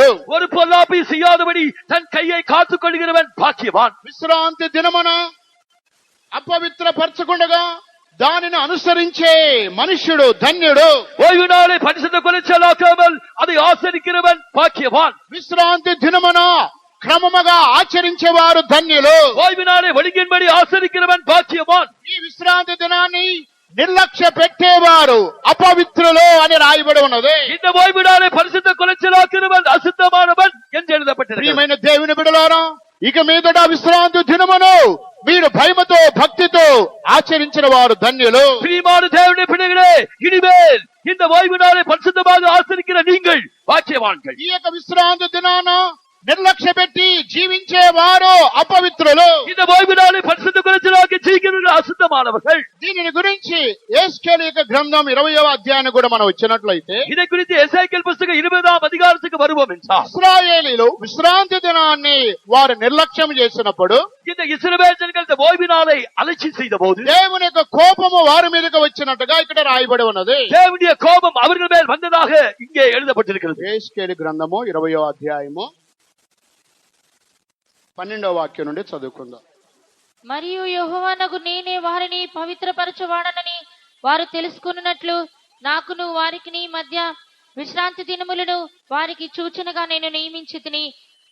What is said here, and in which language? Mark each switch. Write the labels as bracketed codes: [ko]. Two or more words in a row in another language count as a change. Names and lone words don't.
[ta] ஒரு பொல்லாப்பை செய்யாதபடி தன் கையை காத்துக் கொள்கிறவன் பாக்கியவான். [te] విశ్రాంతి దినమున అపవిత్రపరచకుండగా దానిని అనుసరించే మనుష్యుడు ధన్యుడు. [ta] ஓய்வு நாளை பரிசுத்த குலைச்சலாக்காமல் அதை ஆசரிக்கிறவன் பாக்கியவான். [te] విశ్రాంతి దినమున క్రమముగా ఆచరించేవారు ధన్యులు. [ta] ஓய்வு நாளை ஒழுங்கின்படி ஆசரிக்கிறவன் பாக்கியவான். [te] ఈ విశ్రాంతి దినాన్ని నిర్లక్ష్య పెట్టేవారు అపవిత్రులు అని రాయబడి ఉన్నది. [ta] இந்த ஓய்வு நாளை பரிசுத்த குலைச்சலாக்கிறவன் அசுத்தமானவன் என்று எழுதப்பட்டிருக்கிறது. [te] ప్రియమైన దేవుని బిడ్డలారా, ఇక మీదట విశ్రాంతి దినమును మీరు భయముతో భక్తితో ఆచరించిన వారు ధన్యులు. [ta] பிரியமான தேவனுடைய பிள்ளைகளே, இனிமேல் இந்த ஓய்வு நாளை பரிசுத்தமாக ஆசரிக்கிற நீங்கள் பாக்கியவான்கள். [te] ఈ యొక్క విశ్రాంతి దినాన నిర్లక్ష్య పెట్టి జీవించే వారు అపవిత్రులు. [ta] இந்த ஓய்வு நாளை பரிசுத்த குலைச்சலாக்கி ஜீவிக்கிறவர்கள் அசுத்தமானவர்கள். [te] దీనిని గురించి యేస్కేలు యొక్క గ్రంథం 20వ అధ్యాయాన్ని కూడా మనం వచ్చినట్లయితే [ta] இதை குறித்து எசேக்கியேல் புத்தகம் 20ஆம் அதிகாரத்துக்கு வருவோம் என்றால், [te] ఇశ్రాయేలీలు విశ్రాంతి దినాన్ని వారు నిర్లక్ష్యం చేసినప్పుడు [ta] இந்த இஸ்ரவேல் ஜனங்கள் இந்த ஓய்வு நாளை அலட்சியம் செய்த போது [te] దేవుని యొక్క కోపము వారి మీదకి వచ్చినట్టుగా ఇక్కడ రాయబడి ఉన్నది. [ta] தேவனுடைய கோபம் அவர்கள் மேல் வந்ததாக இங்கே எழுதப்பட்டிருக்கிறது. [te] యేస్కేలు గ్రంథము 20వ అధ్యాయము 12వ వాక్యం నుండి చదువుకుందాం. మరియు యెహోవానగు నేనే వారిని పవిత్రపరచువాడనని వారు తెలుసుకున్నట్లు నాకును వారికి మధ్య విశ్రాంతి దినములను వారికి సూచనగా నేను నియమించితిని.